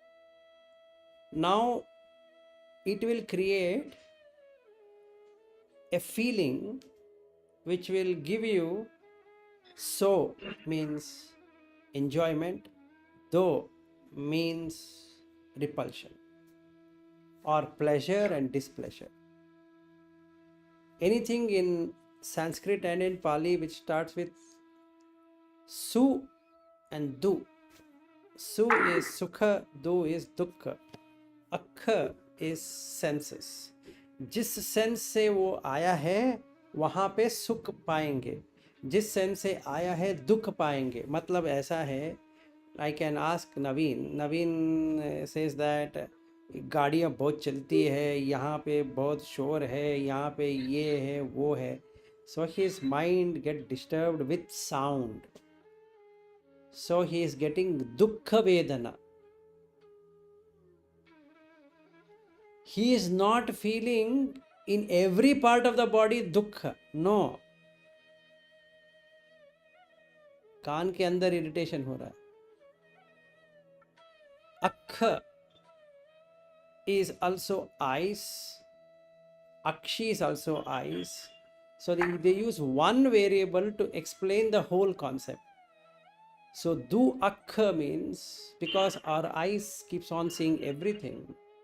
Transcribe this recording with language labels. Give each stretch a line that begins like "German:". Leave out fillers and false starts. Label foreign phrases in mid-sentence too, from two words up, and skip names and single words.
English: Now, it will create a feeling which will give you so means enjoyment, do means repulsion, or pleasure and displeasure. Anything in Sanskrit and in Pali which starts with su and du. Su is sukha, du is dukkha. Akha is senses.
Hindi: जिस सेंस से वो आया है वहाँ पे सुख पाएंगे, जिस सेंस से आया है दुख पाएंगे. मतलब ऐसा है,
English: I can ask Naveen says that
Hindi: गाड़ियाँ बहुत चलती है, यहाँ पे बहुत शोर है, यहाँ पे ये है वो है.
English: So his mind get disturbed with sound. So he is getting
Pali: dukkha vedana.
English: He is not feeling in every part of the body dukkha. No.
Hindi: कान के अंदर इरिटेशन हो रहा है.
English: Akha is also eyes. Akshi is also eyes. So they use one variable to explain the whole concept. So
Pali: du akha
English: means because our eyes keeps on seeing everything.